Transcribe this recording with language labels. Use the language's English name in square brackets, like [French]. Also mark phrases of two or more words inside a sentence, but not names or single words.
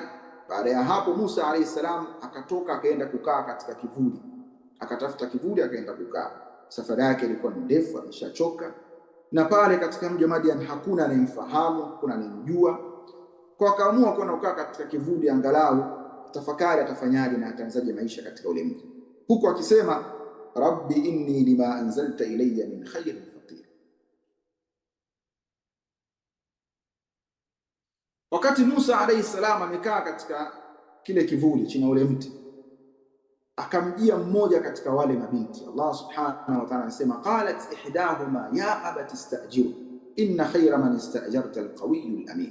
[Swahili] Baada ya hapo Musa [Arabic] عليه السلام [Swahili] akatoka akaenda kukaa katika kivuli, akatafuta kivuli akaenda kukaa. Safari yake ilikuwa ni ndefu, ameshachoka, na pale katika mji wa Madian hakuna anayemfahamu, hakuna anayemjua. Kwa akaamua kwenda kukaa katika kivuli, angalau tafakari atafanyaje na ataanzaje maisha katika ule mji, huko akisema [Arabic] رب إني لما أنزلت إلي من خير فقير. [Swahili] Wakati Musa [Arabic] عليه السلام [Swahili] amekaa katika kile kivuli chini ya ule mti, akamjia mmoja katika wale mabinti. Allah [Arabic] سبحانه وتعالى [Swahili] anasema [Arabic] قالت إحداهما يا أبت استأجره إن خير من استأجرت القوي الأمين.